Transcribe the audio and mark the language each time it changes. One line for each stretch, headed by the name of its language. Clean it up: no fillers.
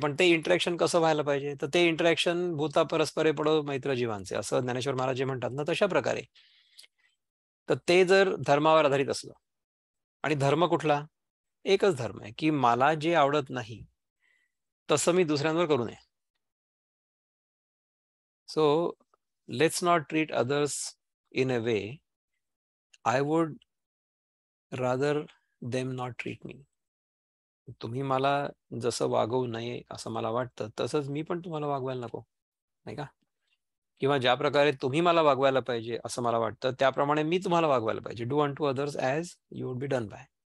Marathi: पण ते इंटरॅक्शन कसं व्हायला पाहिजे? तर ते इंटरॅक्शन भूता परस्परे पडो मैत्र जीवांचे, असं ज्ञानेश्वर महाराज जे म्हणतात ना, तशा प्रकारे. तर ते जर धर्मावर आधारित असलं, आणि धर्म कुठला? एकच धर्म आहे की मला जे आवडत नाही तसं मी दुसऱ्यांवर करू नये.
English: So let's not treat others in a way I would rather them not treat me.
Marathi: तुम्ही मला जसं वागवू नये असं मला वाटतं, तसंच मी पण तुम्हाला वागवायला नको, नाही का? किंवा ज्या प्रकारे तुम्ही मला वागवायला पाहिजे असं मला वाटतं, त्याप्रमाणे मी तुम्हाला वागवायला पाहिजे.
English: Do unto others as you would be done by.